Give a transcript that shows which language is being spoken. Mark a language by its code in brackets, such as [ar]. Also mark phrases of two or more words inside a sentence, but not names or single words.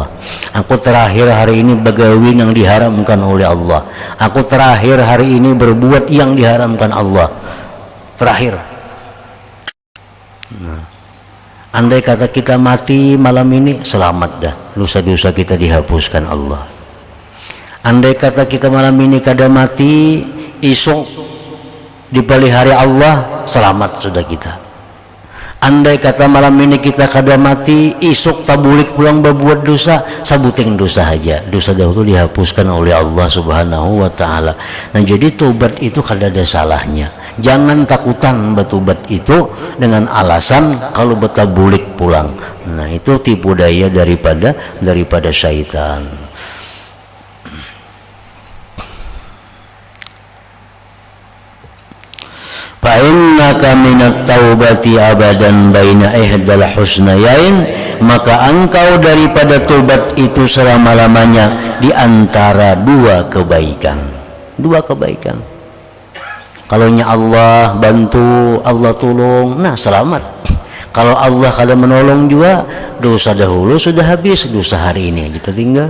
[bjn] Aku terakhir hari ini begawi yang diharamkan oleh Allah. [id] Aku terakhir hari ini berbuat yang diharamkan Allah. Terakhir. [bjn] Nah, andai kata kita mati malam ini, selamat dah. [id] Dosa-dosa kita dihapuskan Allah. [bjn] Andai kata kita malam ini kada mati, esok dipelihara Allah, selamat sudah kita. Andai kata malam ini kita kada mati, esok tabulik pulang berbuat dosa, sabuting dosa aja, dosa dahulu dihapuskan oleh Allah [ar] سبحانه وتعالى. [bjn] Nah, jadi tobat itu kada ada salahnya. Jangan takutan bertobat itu dengan alasan kalau betabulik pulang. [id] Nah, itu tipu daya daripada syaitan. [ar] فإنك من التوبة أبدا بين إحدى الحسنيين, [id] maka engkau daripada tobat itu selama-lamanya di antara dua kebaikan. Kalau Allah bantu, Allah tolong, nah selamat. [bjn] Kalau Allah kada menolong juga, dosa dahulu sudah habis, dosa hari ini kita tinggal.